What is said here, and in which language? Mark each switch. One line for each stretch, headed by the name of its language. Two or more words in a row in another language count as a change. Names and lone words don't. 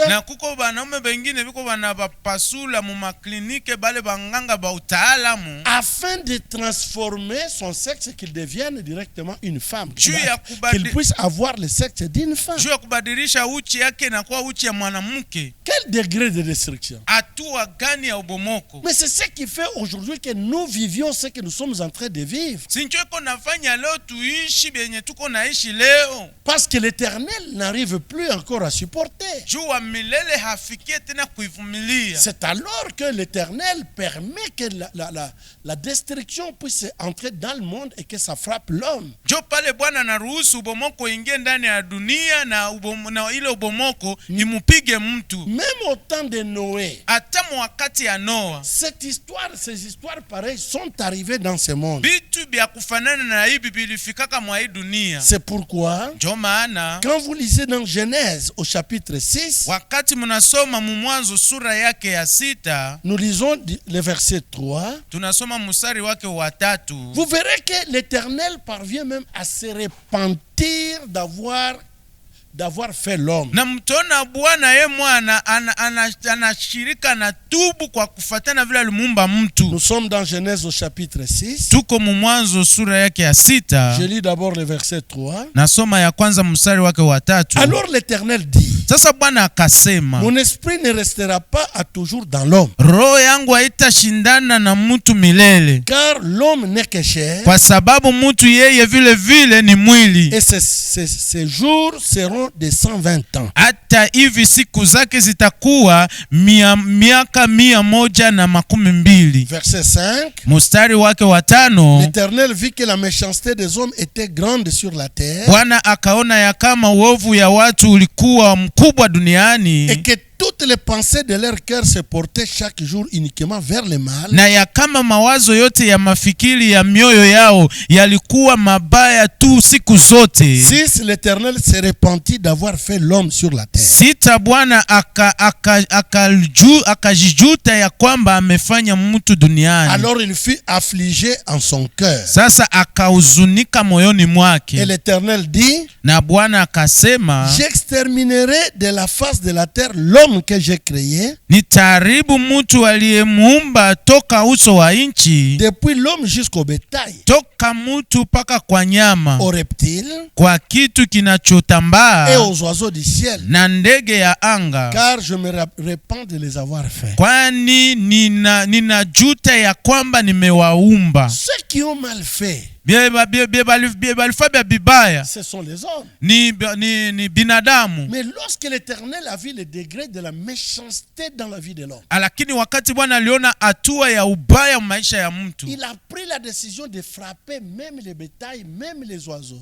Swahili: na kuko banaume bengine biko banabapasula mu maklinike bale banganga ba utaalamu
French: Afin de transformer son sexe, qu'il devienne directement une femme, qu'il puisse avoir le sexe d'une femme.
Swahili: juu ya kubadilisha uchi yake na kuwa uchi ya mwanamke.
French: Quel degré de destruction!
Swahili: Hatua gani ya ubomoko?
French: Mais c'est ce qui fait aujourd'hui que nous vivions ce que nous sommes en train de vivre.
Swahili: Sincho iko nafanya leo tuishi benye tuko naishi leo.
French: Parce que l'Éternel n'arrive plus encore à supporter.
Swahili: Juu wa milele hafikie tena kuivumilia.
French: C'est alors que l'Éternel permet que la destruction puisse entrer dans le monde et que ça frappe l'homme.
Swahili: Jo pale Bwana anaruhusu ubomoko ingie ndani ya dunia na ile ubomoko imupige mtu.
French: Même au temps de Noé,
Swahili: Hata wakati ya Noa,
French: ces histoires pareilles sont arrivées dans ce monde.
Swahili: bitu bya kufanana na hivi bilifikaka mwa hii dunia.
French: C'est pourquoi,
Swahili: Ndio maana
French: quand vous lisez dans Genèse au chapitre 6,
Swahili: wakati mnasoma Mwanzo sura yake ya 6,
French: nous lisons le verset 3,
Swahili: tunasoma mstari wake wa 3,
French: vous verrez que l'Éternel parvient même à se repentir d'avoir fait l'homme.
Swahili: na mtona Bwana ye mwana anashirika na tubu kwa kufatana vile alimuumba mtu.
French: Nous sommes dans Genèse au chapitre 6.
Swahili: Tuko Mwanzo sura yake ya 6.
French: Je lis d'abord le verset 3.
Swahili: Nasoma ya kwanza mstari wake wa 3.
French: Alors l'Éternel dit,
Swahili: Sasa Bwana akasema,
French: mon esprit ne restera pas à toujours dans l'homme,
Swahili: roho yangu haitashindana na mtu milele,
French: car l'homme n'est que chair,
Swahili: kwa sababu mtu yeye vile vile ni mwili.
French: et ses jours seront de 120 ans.
Swahili: Hata hivi siku zake zitakuwa miaka 120.
French: Verset 5.
Swahili: Mstari wake wa 5,
French: L'Éternel vit que la méchanceté des hommes était grande sur la terre,
Swahili: Bwana akaona ya kama uovu ya watu ulikuwa mkubwa duniani,
French: et que toutes les pensées de leur cœur se portaient chaque jour uniquement vers le mal,
Swahili: na ya kama mawazo yote ya mafikiri ya mioyo yao yalikuwa mabaya tu siku zote.
French: 6. L'Éternel se repentit d'avoir fait l'homme sur la terre. 6.
Swahili: Bwana akajijuta ya kwamba amefanya mtu duniani.
French: Alors il fut affligé en son cœur.
Swahili: Sasa akahuzunika moyoni
French: Et
Swahili: mwake.
French: l'Éternel dit,
Swahili: Na Bwana akasema,
French: j'exterminerai de la face de la terre l'homme que j'ai créé,
Swahili: nitaharibu mtu aliyemuumba toka uso wa nchi,
French: depuis l'homme jusqu'au bétail,
Swahili: toka mtu paka kwa nyama,
French: aux reptiles
Swahili: kwa kitu
French: et
Swahili: kinachotambaa
French: aux oiseaux du ciel,
Swahili: na ndege ya anga,
French: car je me repens de les avoir faits.
Swahili: kwani ninajuta ya kwamba nimewaumba.
French: Ceux qui ont mal fait,
Swahili: Balifanya bibaya
French: ce sont les hommes.
Swahili: ni binadamu.
French: Mais lorsque l'Éternel a vu le degré de la méchanceté dans la vie de l'homme,
Swahili: Lakini wakati Bwana aliona hatua ya ubaya maisha ya mtu,
French: il a pris la décision de frapper même les bétails, même les oiseaux.